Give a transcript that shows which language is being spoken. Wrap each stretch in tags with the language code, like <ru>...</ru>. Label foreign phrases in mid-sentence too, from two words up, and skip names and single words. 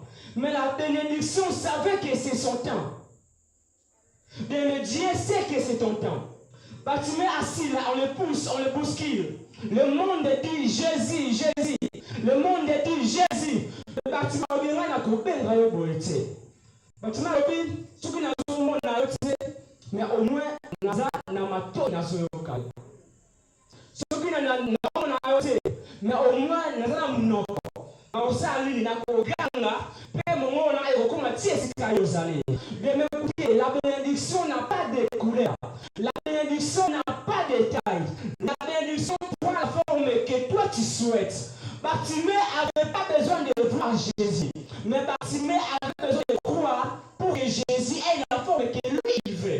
<fr>Mais la bénédiction savait que c'est son temps. Mais Dieu sait que c'est ton temps. Bartimée assis là, on le pousse, on le bouscule. Le monde dit Jésus, Jésus. Le monde dit Jésus. Le Bartimée a dit Bartimée a dit ce qui n'a pas monde mais au moins</fr> <ln>naza na mato na soyoka.</ln> <fr>Ce qui n'a pas mais au moins</fr> <ln>naza na munoko. Osali na koganga pe mongona ekokoma tiesika yozali.</ln> <fr>Mais écoutez, la bénédiction n'a pas de couleur. La bénédiction n'a pas de taille. La bénédiction prend la forme que toi tu souhaites. Bartimée n'avait pas besoin de voir Jésus, mais Bartimée avait besoin de croire pour que Jésus ait la forme que lui il veut.</fr>